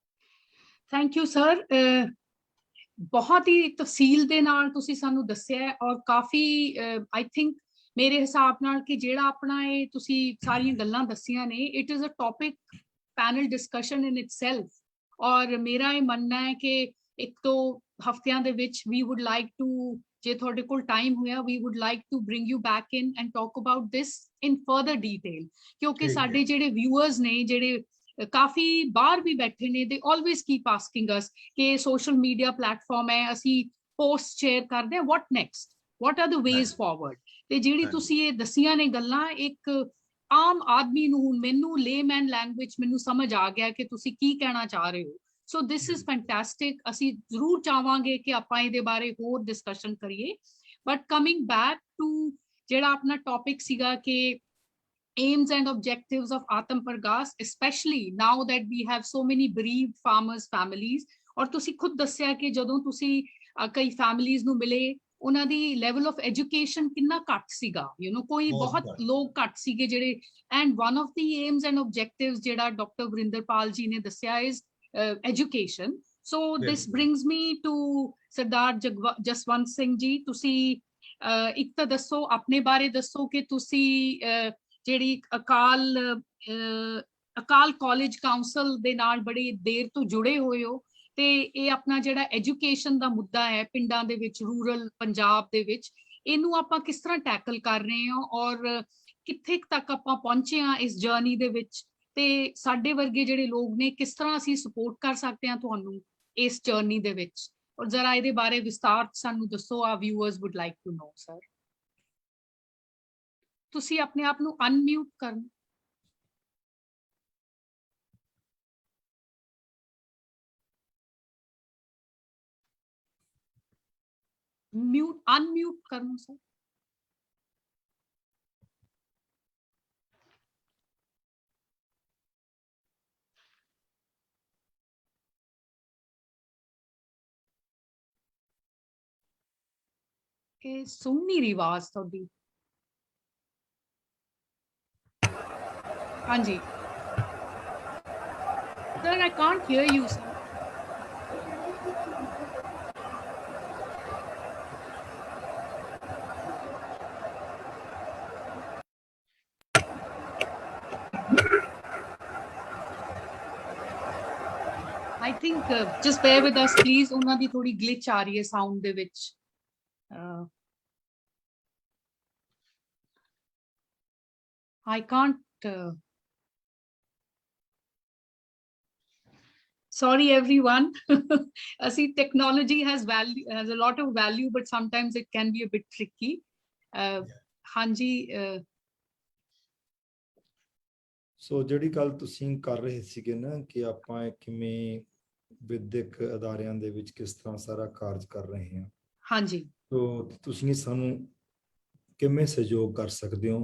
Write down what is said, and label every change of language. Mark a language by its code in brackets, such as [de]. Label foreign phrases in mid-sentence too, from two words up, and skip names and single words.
[en] thank you [pa] ਸਰ, ਬਹੁਤ ਹੀ ਤਫਸੀਲ ਦੇ ਨਾਲ ਤੁਸੀਂ ਸਾਨੂੰ ਦੱਸਿਆ ਔਰ ਕਾਫੀ [en] I think [pa] ਮੇਰੇ ਹਿਸਾਬ ਨਾਲ ਕਿ ਜਿਹੜਾ ਆਪਣਾ ਇਹ ਤੁਸੀਂ ਸਾਰੀਆਂ ਗੱਲਾਂ ਦੱਸੀਆਂ ਨੇ, [en] it is a topic panel discussion in itself. [pa] ਔਰ ਮੇਰਾ ਇਹ ਮੰਨਣਾ ਹੈ ਕਿ ਇੱਕ ਤੋਂ ਹਫ਼ਤਿਆਂ ਦੇ ਵਿੱਚ [en] we would like to, [pa] ਜੇ ਤੁਹਾਡੇ ਕੋਲ ਟਾਈਮ ਹੋਇਆ, [en] we would like to bring you back in and talk about this in further detail, [pa] ਕਿਉਂਕਿ ਸਾਡੇ ਜਿਹੜੇ viewers ਨੇ, ਜਿਹੜੇ ਕਾਫੀ ਬਾਹਰ ਵੀ ਬੈਠੇ ਨੇ, [en] they always keep asking us ਕਿ social media platform ਹੈ, ਅਸੀਂ post share [pa] ਕਰਦੇ ਹਾਂ, [en] what next, what are the ways forward, [pa] ਤੇ ਜਿਹੜੀ ਤੁਸੀਂ ਇਹ ਦਸੀਆਂ ਨੇ ਗੱਲਾਂ, ਇੱਕ ਆਮ ਆਦਮੀ ਨੂੰ, ਮੈਨੂੰ [en] layman language [pa] ਮੈਨੂੰ ਸਮਝ ਆ ਗਿਆ ਕਿ ਤੁਸੀਂ ਕੀ ਕਹਿਣਾ ਚਾਹ ਰਹੇ ਹੋ। [en] so this is fantastic. [pa] ਅਸੀਂ ਜ਼ਰੂਰ ਚਾਹਾਂਗੇ ਕਿ ਆਪਾਂ ਇਹਦੇ ਬਾਰੇ ਹੋਰ ਡਿਸਕਸ਼ਨ ਕਰੀਏ। [en] but coming back to [pa] ਜਿਹੜਾ ਆਪਣਾ ਟੌਪਿਕ ਸੀਗਾ ਕਿ [en] aims and objectives of Atam Pragas, especially now that we have so many bereaved farmers families, [pa] ਔਰ ਤੁਸੀਂ ਖੁਦ ਦੱਸਿਆ ਕਿ ਜਦੋਂ ਤੁਸੀਂ ਕਈ families ਨੂੰ ਮਿਲੇ, ਉਹਨਾਂ ਦੀ [en] level of education [pa] ਕਿੰਨਾ ਘੱਟ ਸੀਗਾ, ਕੋਈ ਬਹੁਤ ਲੋਕ ਘੱਟ ਸੀਗੇ ਜਿਹੜੇ, [en] and one of the aims and objectives [pa] ਜਿਹੜਾ ਡਾਕਟਰ ਵਰਿੰਦਰਪਾਲ ਜੀ ਨੇ ਦੱਸਿਆ [en] is education. So this brings me to [pa] ਸਰਦਾਰ ਜਸਵੰਤ ਸਿੰਘ ਜੀ, ਤੁਸੀਂ ਇੱਕ ਤਾਂ ਦੱਸੋ, ਆਪਣੇ ਬਾਰੇ ਦੱਸੋ ਕਿ ਤੁਸੀਂ ਜਿਹੜੀ ਅਕਾਲ ਕਾਲਜ ਕਾਉਂਸਲ ਦੇ ਨਾਲ ਬੜੀ ਦੇਰ ਤੋਂ ਜੁੜੇ ਹੋਏ ਹੋ, ਤੇ ਇਹ ਆਪਣਾ ਜਿਹੜਾ ਐਜੂਕੇਸ਼ਨ ਦਾ ਮੁੱਦਾ ਹੈ ਪਿੰਡਾਂ ਦੇ ਵਿੱਚ, ਰੂਰਲ ਪੰਜਾਬ ਦੇ ਵਿੱਚ, ਇਹਨੂੰ ਆਪਾਂ ਕਿਸ ਤਰ੍ਹਾਂ ਟੈਕਲ ਕਰ ਰਹੇ ਹਾਂ ਔਰ ਕਿੱਥੇ ਤੱਕ ਆਪਾਂ ਪਹੁੰਚੇ ਹਾਂ ਇਸ ਜਰਨੀ ਦੇ ਵਿੱਚ, ਤੇ ਸਾਡੇ ਵਰਗੇ ਜਿਹੜੇ ਲੋਕ ਨੇ ਕਿਸ ਤਰ੍ਹਾਂ ਅਸੀਂ ਸਪੋਰਟ ਕਰ ਸਕਦੇ ਹਾਂ ਤੁਹਾਨੂੰ ਇਸ ਜਰਨੀ ਦੇ ਵਿੱਚ, ਔਰ ਜ਼ਰਾ ਇਹਦੇ ਬਾਰੇ ਵਿਸਤਾਰ ਸਾਨੂੰ ਦੱਸੋ। [en] a viewers would like to know. [pa] ਸਰ ਤੁਸੀਂ ਆਪਣੇ ਆਪ ਨੂੰ ਅਨਮਿਊਟ ਕਰਨ। [hi] अनम्यूट करना सर। ये सुन नहीं रही आवाज थोड़ी। हाँ जी सर, [en] I can't hear you sir. I think just bear with us please, [pa] ਉਹਨਾਂ ਦੀ ਥੋੜੀ glitch ਆ ਰਹੀ ਹੈ ਸਾਊਂਡ ਦੇ ਵਿੱਚ। [en] I can't sorry everyone ਅਸੀਂ technology has a lot of value but sometimes it can be a bit tricky। [pa] ਹਾਂਜੀ ਸੋ ਜਿਹੜੀ ਗੱਲ ਤੁਸੀਂ ਕਰ ਰਹੇ ਸੀਗੇ ਨਾ ਕਿ ਆਪਾਂ ਕਿਵੇਂ ਵਿਦਿਅਕ ਅਦਾਰਿਆਂ ਦੇ ਵਿੱਚ ਕਿਸ ਤਰ੍ਹਾਂ ਸਾਰਾ ਕਾਰਜ ਕਰ ਰਹੇ ਹਾਂ, ਹਾਂਜੀ, ਸੋ ਤੁਸੀਂ ਸਾਨੂੰ ਕਿਵੇਂ ਸਹਿਯੋਗ ਕਰ ਸਕਦੇ ਹੋ।